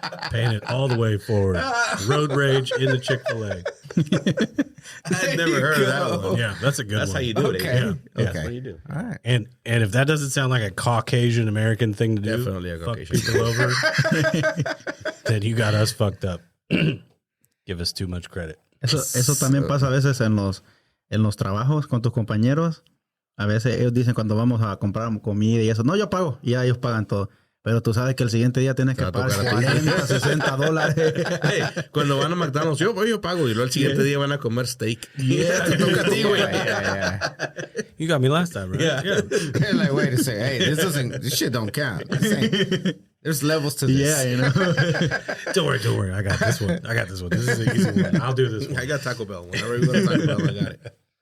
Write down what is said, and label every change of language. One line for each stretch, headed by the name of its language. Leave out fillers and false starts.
English: Paying it all the way forward. Road rage in the Chick-fil-A. I've never heard of that one. Yeah, that's a good That's one. how you do it. Okay. Yeah. Okay. That's what you do. All right. And if that doesn't sound like a Caucasian American thing to do, Definitely a fuck Caucasian. people over, then you got us fucked up. Give us too much credit.
Spanish: Eso también pasa a veces en los trabajos con tus compañeros. A veces ellos dicen cuando vamos a comprar comida y eso, no, yo pago. Y ya ellos pagan todo. Pero tú sabes que el siguiente día tienes que pagar $40, $60. Hey, cuando van a McDonald's, yo pago. Y luego el siguiente día van a comer steak.
English: Yeah.
Spanish: Te toca a ti, güey.
English: Yeah. You got me last time, right? Yeah. They're like, wait a second. Hey, this shit don't count. There's levels to this. Yeah, Don't worry. I got this one. This is an easy one. I'll do this one. I got Taco Bell. Whenever we go to Taco Bell, I got it.